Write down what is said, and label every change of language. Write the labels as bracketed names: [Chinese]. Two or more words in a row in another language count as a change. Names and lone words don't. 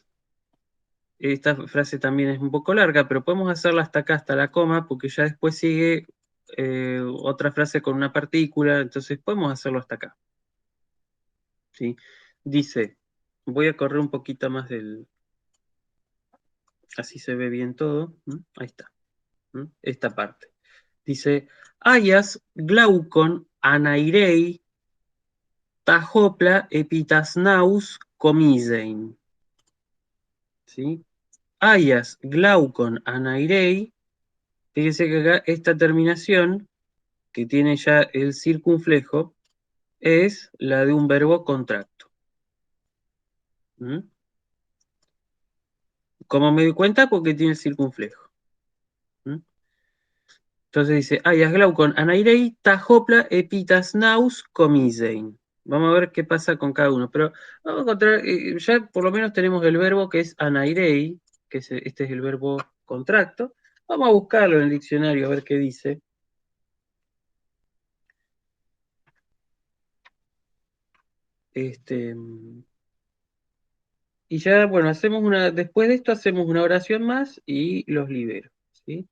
[Spanish] Esta frase también es un poco larga, pero podemos hacerla hasta acá, hasta la coma, porque ya después sigue otra frase con una partícula, entonces podemos hacerlo hasta acá. ¿Sí? Dice, voy a correr un poquito más así se ve bien todo. Ahí está. Esta parte. Dice, [Greek] Αἴας Γλαῦκον ἀναιρεῖ τὰ δ᾽ ὅπλα ἐπὶ τὰς ναῦς κομίζειν. ¿Sí? Αἴας Γλαῦκον ἀναιρεῖ. [Spanish] Fíjese que acá esta terminación, que tiene ya el circunflejo, es la de un verbo contracto. ¿Mm? ¿Cómo me doy cuenta? Porque tiene el circunflejo. ¿Mm? Entonces dice, [Greek] Αἴας Γλαῦκον ἀναιρεῖ τὰ δ᾽ ὅπλα ἐπὶ τὰς ναῦς κομίζειν. [Spanish] Vamos a ver qué pasa con cada uno. Pero vamos a encontrar, ya por lo menos tenemos el verbo que es anairei, que este es el verbo contracto. Vamos a buscarlo en el diccionario a ver qué dice. Y ya, bueno, después de esto hacemos una oración más y los libero, ¿sí?